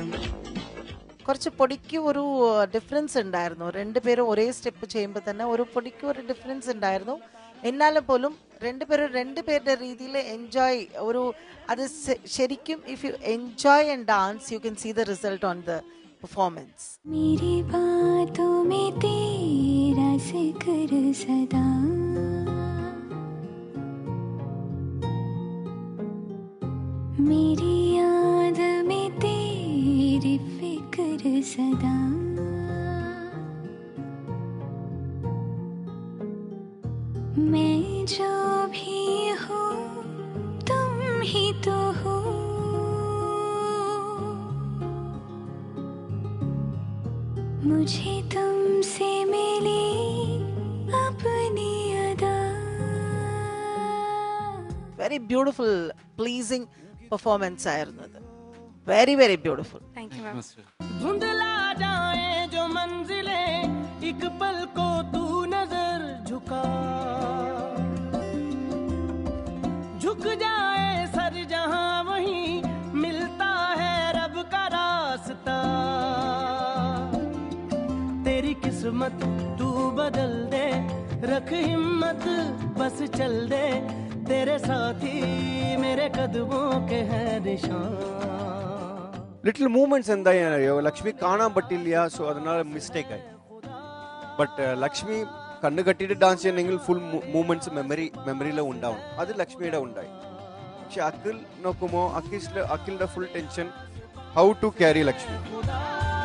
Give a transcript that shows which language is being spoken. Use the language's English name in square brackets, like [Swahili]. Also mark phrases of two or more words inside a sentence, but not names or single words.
[Malayalam] കുറച്ച് പൊടിക്ക് ഒരു ഡിഫറൻസ് ഉണ്ടായിരുന്നു. രണ്ടുപേരും ഒരേ സ്റ്റെപ്പ് ചെയ്യുമ്പോൾ തന്നെ ഒരു പൊടിക്ക് ഒരു ഡിഫറൻസ് ഉണ്ടായിരുന്നു. എന്നാലും പോലും രണ്ടുപേരുടെ രീതിയിൽ എൻജോയ് ഒരു അത് ശരിക്കും [English] if you enjoy and dance you can see the result on the performance. [Hindi] मेरी बातों में तेरा जिक्र सदा, मेरी याद में तेरी फिक्र सदा, मैं जो भी हूँ तुम ही तो हो, मुझे तुमसे मिली अपनी अदा. [English] very beautiful pleasing performance [Malayalam] ആയിരുന്നു അത്. [English] very very beautiful. Thank you, ma'am. [Hindi] धुंधला जाए जो मंजिले एक पल को तू नजर झुका, झुक जाए सर जहां वहीं मिलता है रब का रास्ता. तेरी किस्मत तू बदल दे, रख हिम्मत बस चल दे, तेरे साथी मेरे कदमों के हैं निशान. [English] little movements [Malayalam] എന്തായാലോ ലക്ഷ്മി കാണാൻ പറ്റില്ല, സോ അതിനാல മിസ്റ്റേക്ക് ആയി. ബട്ട് ലക്ഷ്മി കണ്ണ് കെട്ടിയിട്ട് ഡാൻസ് ചെയ്യണമെങ്കിൽ [English] full movements [Malayalam] മെമ്മറിയിൽ ഉണ്ടാവും. അത് ലക്ഷ്മിയുടെ ഉണ്ടായി. പക്ഷെ അഖിൽ നോക്കുമ്പോൾ അഖിലിന്റെ [English] full tension how to carry [Malayalam] ലക്ഷ്മി.